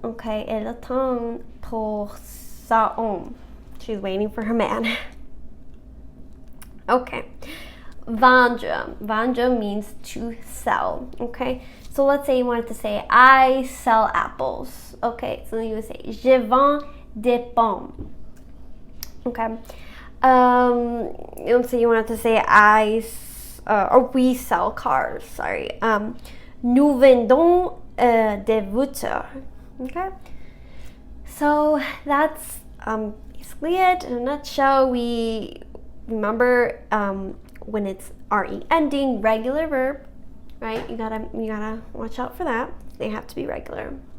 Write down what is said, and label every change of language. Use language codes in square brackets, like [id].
[fr] Okay, elle attend pour son homme. [en] She's waiting for her man. Okay, vendre. Vendre means to sell. Okay, so let's say you wanted to say I sell apples. Okay, so you would say [fr] je vends des pommes. [en] Okay, let's say you wanted to say or we sell cars, sorry. [fr] Nous vendons des voitures. [en] Okay, so that's basically it. In a nutshell, we remember when it's RE ending, regular verb, right? You gotta watch out for that. They have to be regular.